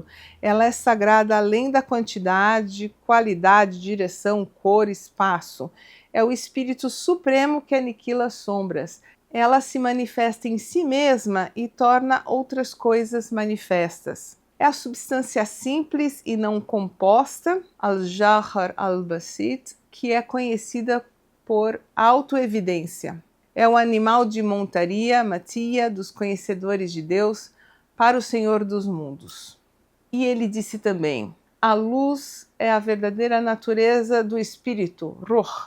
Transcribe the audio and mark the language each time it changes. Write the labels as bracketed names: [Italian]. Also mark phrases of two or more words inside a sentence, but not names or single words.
[Portuguese] Ela é sagrada além da quantidade, qualidade, direção, cor, espaço. É o Espírito Supremo que aniquila as sombras. Ela se manifesta em si mesma e torna outras coisas manifestas. É a substância simples e não composta, [Arabic] الجوهر البسيط, [Portuguese] que é conhecida por autoevidência. É o animal de montaria, matia, dos conhecedores de Deus, para o Senhor dos mundos. E ele disse também, a luz é a verdadeira natureza do espírito, ruh.